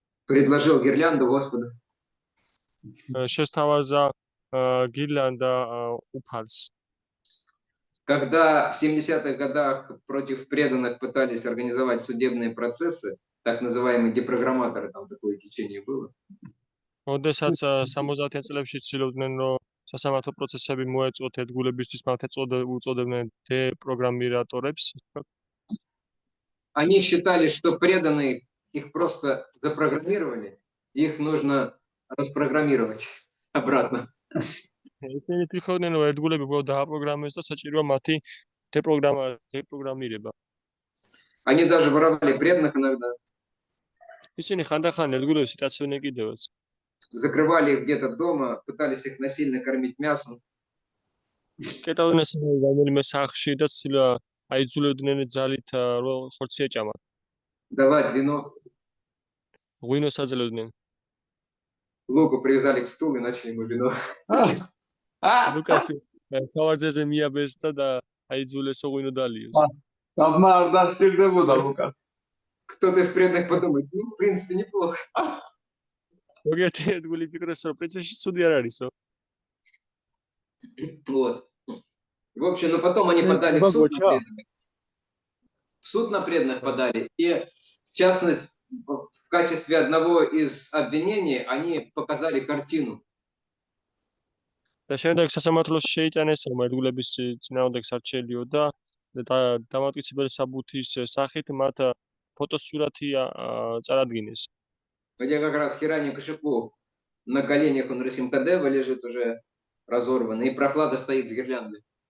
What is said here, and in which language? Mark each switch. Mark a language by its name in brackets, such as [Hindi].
[Russian] предложил гирлянду Господу. [Georgian] შესთავაზა გირლანდა უფალს. [Russian] Когда в 70-х годах против преданных пытались организовать судебные процессы, так называемые депрограмматоры, там такое течение было, [Georgian] როდესაც 70-იან წლებში ცდილობდნენ რომ სასამართლო პროცესები მოეწოთ ერთგულებისთვის, მათ უწოდებდნენ დეპროგრამირატორებს. [Russian] они считали, что преданные их просто запрограммировали, их нужно распрограммировать обратно. [Georgian] ისინი ფიქრობდნენ რომ ერთგულები უბრალოდ დააპროგრამეს და საჭიროა მათი დეპროგრამირება. [Russian] Они даже воровали преданных иногда, [Georgian] ისინი ხანდახან ერთგულებს იტაცებდნენ კიდევაც. [Russian] закрывали их где-то дома, пытались их насильно кормить мясом. [Georgian] კეტავდნენ რომელიმე სახლში და აიძულებდნენ ძალით რომ ხორცი ეჭამათ. [Russian] Давать вино. [Georgian] ღვინოს აძლევდნენ. [Russian] Луку привязали к стулу и начали ему вино. [Georgian] ლუკასი სავარძეზე მიაბეს და აიძულესო ღვინო დალიოს. [Russian] Сама [Georgian] არ დასჭირდებოდა ლუკას. [Russian] Кто-то из преданных подумает, ну, в принципе, неплохо. [Georgian] ზოგიერთი ერთგული ფიქრობს რომ პრინციპში ცუდი არ არისო. [Russian] Вот. В общем, но потом они подали в суд на преданных. В суд на преданных подали. И, в частности, в качестве одного из обвинений они показали картину. [Georgian] და შემდეგ სასამართლოს შეიტანეს რომ ერთგულების წინააღმდეგ სარჩელიო და დამატკიცებელი საბუთის სახით მათ ფოტოსურათი წარადგინეს. [Russian] Хотя как раз Хираньякашипу на коленях у Нарисимхадева лежит уже разорванный, и Прохлада стоит с гирляндой.